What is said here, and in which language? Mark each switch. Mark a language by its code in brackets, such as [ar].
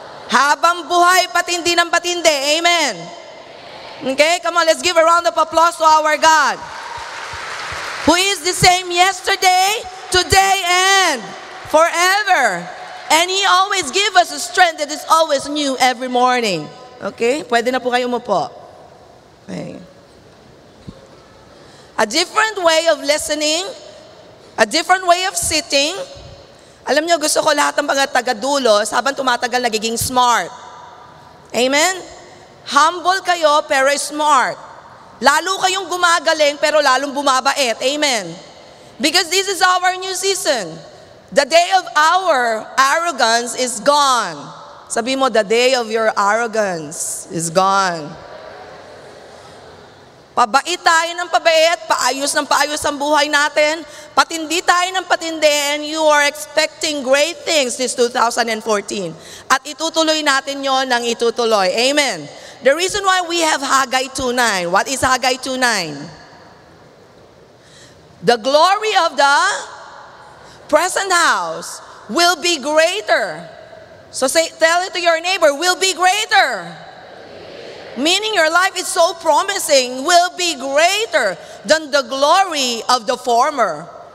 [tl] Habang buhay, patindi ng patindi. [en] Amen. Okay, come on, let's give a round of applause to our God, who is the same yesterday, today, and forever. And He always gives us a strength that is always new every morning. [tl] Okay, pwede na po kayo umupo. Okay. [en] A different way of listening, a different way of sitting. [tl] Alam niyo, gusto ko lahat ng mga taga-dulos, habang tumatagal, nagiging smart. Amen? Humble kayo, pero smart. Lalo kayong gumagaling, pero lalong bumabait. Amen? [en] Because this is our new season. The day of our arrogance is gone. [tl] Sabi mo, [en] the day of your arrogance is gone. [tl] Pabait tayo ng pabait, paayos ng paayos ang buhay natin, patindi tayo ng patindi, [en] and you are expecting great things this 2014. [tl] At itutuloy natin yon ng itutuloy. [en] Amen. The reason why we have Haggai 2:9. What is Haggai 2:9? The glory of the present house will be greater. So tell it to your neighbor, will be greater. Meaning your life is so promising, will be greater than the glory of the former.